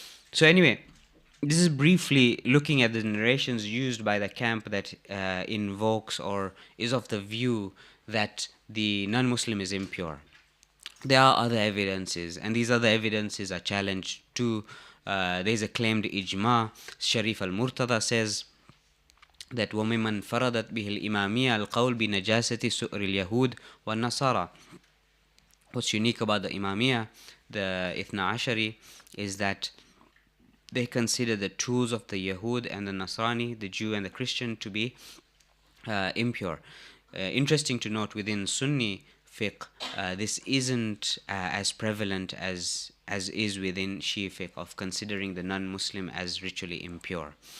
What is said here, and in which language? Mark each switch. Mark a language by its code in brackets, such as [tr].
[en] So anyway, this is briefly looking at the narrations used by the camp that invokes or is of the view that the non-Muslim is impure. There are other evidences, and these other evidences are challenged too. There's a claimed ijma. [ar] Sharif al-Murtada [en] says that [ar] وَمِمَّنْ فَرَدَتْ بِهِ الْإِمَامِيَّةِ الْقَوْلِ بِنَجَاسَةِ سُؤْرِ الْيَهُودِ وَالنَّصَارَى. [en] What's unique about the Imamiyah, the Ithna Ashari, is that they consider the tools of the Yahud and the Nasrani, the Jew and the Christian, to be impure. Interesting to note, within Sunni fiqh, this isn't as prevalent as is within Shii fiqh, of considering the non-Muslim as ritually impure.